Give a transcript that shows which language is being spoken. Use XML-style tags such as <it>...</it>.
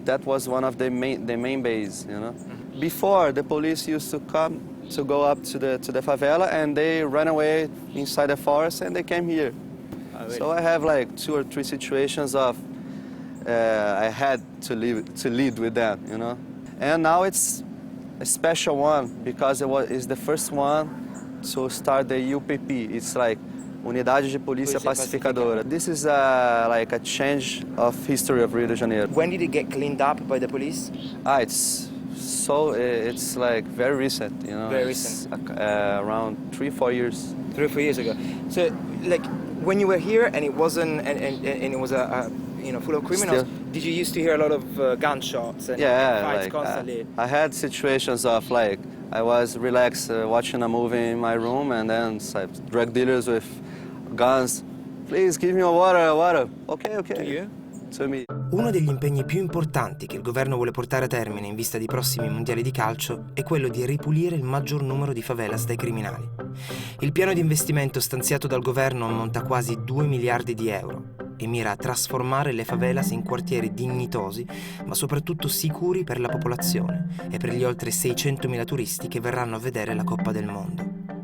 <en>That was one of the main base, you know. Before, the police used to come to go up to the favela, and they ran away inside the forest, and they came here. Oh, really? So I have like 2 or 3 situations of I had to lead with them, you know. And now it's a special one because it's the first one to start the UPP. It's like Unidade de Polícia Pacificadora. This is like a change of history of Rio de Janeiro. When did it get cleaned up by the police? It's like very recent, you know. Very recent. Around 3-4 years. 3 or 4 years ago. So, like, when you were here and it wasn't, and it was full of criminals, did you used to hear a lot of gunshots and fights like, constantly? I had situations of like, I was relaxed watching a movie in my room, and then drug dealers with guns. Please give me a water. Okay. To you? To me.</en> <it>Uno degli impegni più importanti che il governo vuole portare a termine in vista dei prossimi mondiali di calcio è quello di ripulire il maggior numero di favelas dai criminali. Il piano di investimento stanziato dal governo ammonta a quasi 2 miliardi di euro e mira a trasformare le favelas in quartieri dignitosi, ma soprattutto sicuri per la popolazione e per gli oltre 600.000 turisti che verranno a vedere la Coppa del Mondo.</it>